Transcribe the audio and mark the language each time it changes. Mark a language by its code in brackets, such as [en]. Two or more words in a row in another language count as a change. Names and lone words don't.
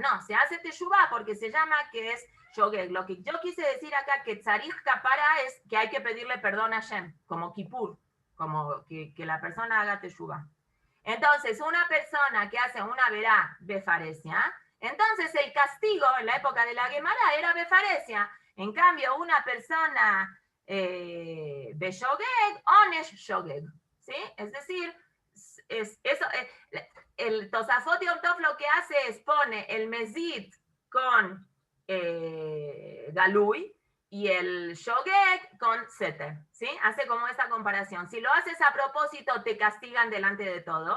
[es] No, se hace teshuvá porque se llama que es shogeg. Lo que yo quise decir acá que [he] צריך כפרה [es] es que hay que pedirle perdón a Hashem, como Kippur, como que la persona haga teshuvá. Entonces, una persona que hace una [he] עבירה בפרהסיא, [es] entonces el castigo en la época de la Gemara era befaresia. En cambio, una persona [he] בשוגג עונש שוגג, [es] ¿sí? Es decir, el Tosafot Yom Tov lo que hace es pone el mezid con galui y el shogeg con seter, ¿sí? Hace como esta comparación. Si lo haces a propósito, te castigan delante de todos.